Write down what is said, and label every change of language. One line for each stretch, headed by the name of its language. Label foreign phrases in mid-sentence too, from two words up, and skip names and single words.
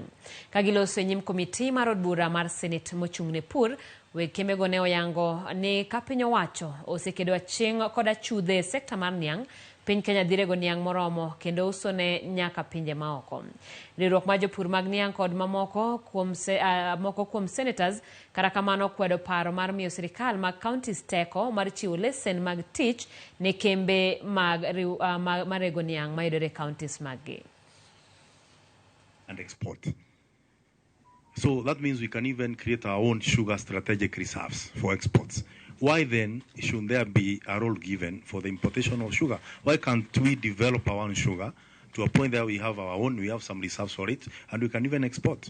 Luo (Kenya and Tanzania): Ka giloso e nyim komiti mar od bura mar senet mochung' ne pur, weg kembe go ne oyango ni ka piny owacho osekedo aching' kod achudhe sekta mar niang, piny Kenya dhi rego niang moromo kendo uso ne nyaka pinje maoko. Riwruok mar jopur mag niang kod moko kuom senators kata kamano kwedo paro mar miyo sirikal mag counties teko mar chiwo lesen mag tich ne kembe mag rego niang mayudore counties maggi.
English: And export. So that means we can even create our own sugar strategic reserves for exports. Why then should there be a role given for the importation of sugar? Why can't we develop our own sugar to a point that we have our own, we have some reserves for it, and we can even export?